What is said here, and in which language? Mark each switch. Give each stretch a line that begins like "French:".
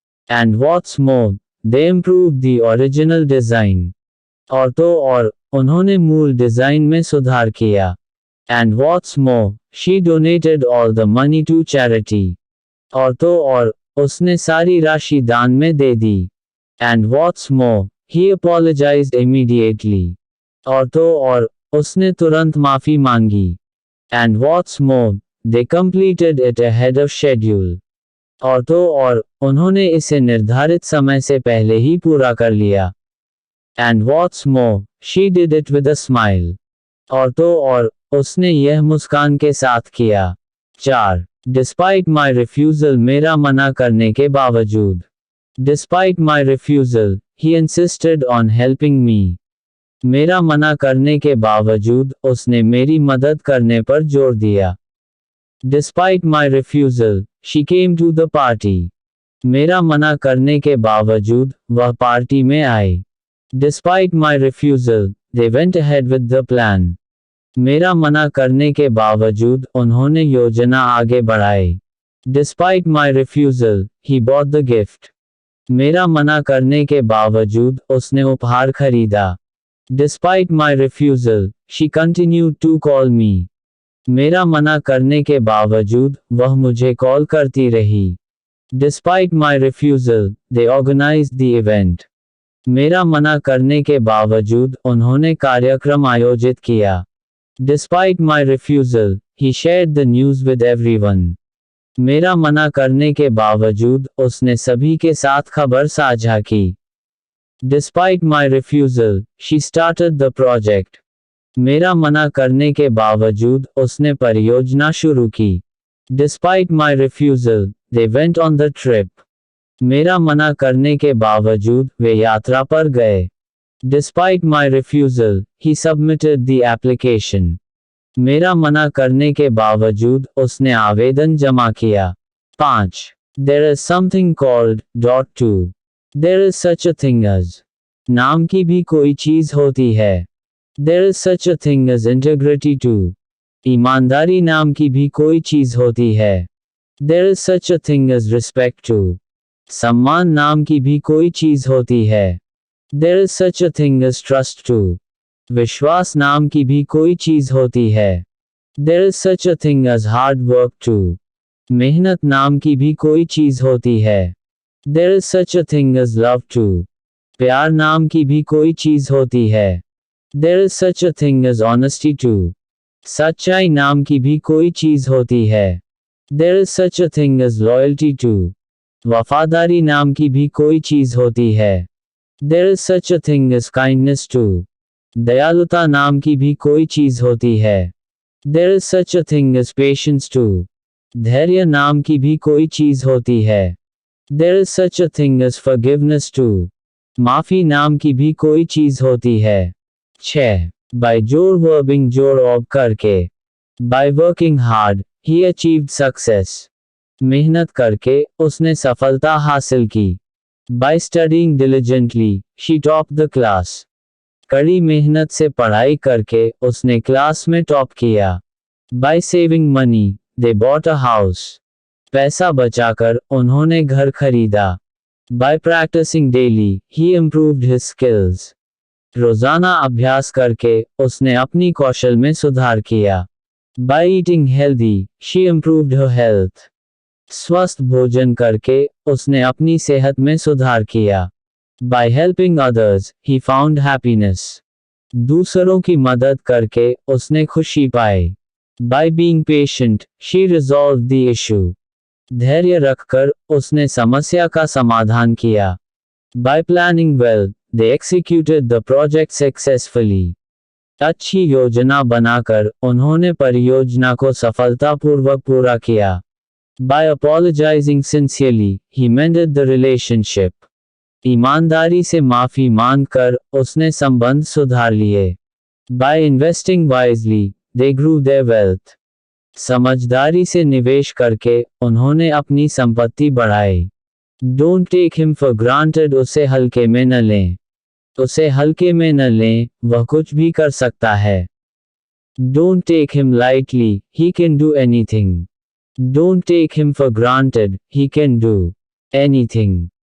English: And what's more, they improved the original design.
Hindi: और तो और, उन्होंने मूल डिजाइन में सुधार किया.
English: And what's more, she donated all the money to charity.
Hindi: और तो और, उसने सारी राशि दान में दे दी.
English: And what's more, he apologized immediately.
Hindi: और तो और, उसने तुरंत माफी मांगी.
English: And what's more, they completed it ahead of schedule.
Hindi: और तो और, उन्होंने इसे निर्धारित समय से पहले ही पूरा कर लिया.
English: And what's more, she did it with a smile.
Hindi: और तो और, उसने यह मुस्कान के साथ किया.
English: 4. Despite my refusal
Hindi: मेरा मना करने के बावजूद.
English: Despite my refusal, he insisted on helping me.
Hindi: मेरा मना करने के बावजूद, उसने मेरी मदद करने पर जोर दिया.
English: Despite my refusal, she came to the party.
Hindi: मेरा मना करने के बावजूद, वह पार्टी में आई.
English: Despite my refusal, they went ahead with the plan.
Hindi: मेरा मना करने के बावजूद उन्होंने योजना आगे बढ़ाई.
English: Despite my refusal, he bought the gift.
Hindi: मेरा मना करने के बावजूद उसने उपहार खरीदा.
English: Despite my refusal, she continued to call me.
Hindi: मेरा मना करने के बावजूद वह मुझे कॉल करती रही.
English: Despite my refusal, they organized the event.
Hindi: मेरा मना करने के बावजूद उन्होंने कार्यक्रम आयोजित किया.
English: Despite my refusal, he shared the news with everyone.
Hindi: मेरा मना करने के बावजूद उसने सभी के साथ खबर साझा की.
English: Despite my refusal, she started the project.
Hindi: मेरा मना करने के बावजूद उसने परियोजना शुरू की.
English: Despite my refusal, they went on the trip.
Hindi: मेरा मना करने के बावजूद वे यात्रा पर गए.
English: Despite my refusal, he submitted the application.
Hindi: मेरा मना करने के बावजूद उसने आवेदन जमा किया.
English: 5. There is something called .2. There is such a thing as.
Hindi: नाम की भी कोई चीज होती है.
English: There is such a thing as integrity too.
Hindi: ईमानदारी नाम की भी कोई चीज होती है.
English: There is such a thing as respect too.
Hindi: सम्मान नाम की भी कोई चीज होती है.
English: There is such a thing as trust too.
Hindi: विश्वास नाम की भी कोई चीज होती है.
English: There is such a thing as hard work too.
Hindi: मेहनत नाम की भी कोई चीज होती है.
English: There is such a thing as love too.
Hindi: प्यार नाम की भी कोई चीज होती है.
English: There is such a thing as honesty too.
Hindi: सच्चाई नाम की भी कोई चीज होती है.
English: There is such a thing as loyalty too.
Hindi: वफादारी नाम की भी कोई चीज होती है.
English: There is such a thing as kindness too.
Hindi: दयालुता नाम की भी कोई चीज होती है.
English: There is such a thing as patience too.
Hindi: धैर्य नाम की भी कोई चीज होती है.
English: There is such a thing as forgiveness too.
Hindi: माफी नाम की भी कोई चीज होती है.
English: 6.
Hindi: By जोड़ वर्बिंग जोड़ ऑब करके.
English: By working hard, he achieved success.
Hindi: मेहनत करके उसने सफलता हासिल की.
English: By studying diligently, she topped the class.
Hindi: कड़ी मेहनत से पढ़ाई करके उसने क्लास में टॉप किया.
English: By saving money, they bought a house.
Hindi: पैसा बचाकर उन्होंने घर खरीदा.
English: By practicing daily, he improved his skills.
Hindi: रोजाना अभ्यास करके उसने अपनी कौशल में सुधार किया.
English: By eating healthy, she improved her health.
Hindi: स्वस्थ भोजन करके उसने अपनी सेहत में सुधार किया.
English: By helping others, he found happiness.
Hindi: दूसरों की मदद करके उसने खुशी पाई.
English: By being patient, she resolved the issue.
Hindi: धैर्य रखकर उसने समस्या का समाधान किया.
English: By planning well, they executed the project successfully.
Hindi: अच्छी योजना बनाकर उन्होंने परियोजना को सफलतापूर्वक पूरा किया.
English: By apologizing sincerely, he mended the relationship.
Hindi: ईमानदारी से माफी मांगकर उसने संबंध सुधार लिए.
English: By investing wisely, they grew their wealth.
Hindi: समझदारी से निवेश करके उन्होंने अपनी संपत्ति बढ़ाई.
English: Don't take him for granted.
Hindi: उसे हल्के में न लें. उसे हल्के में न लें, वह कुछ भी कर सकता है.
English: Don't take him lightly, he can do anything. Don't take him for granted, he can do anything.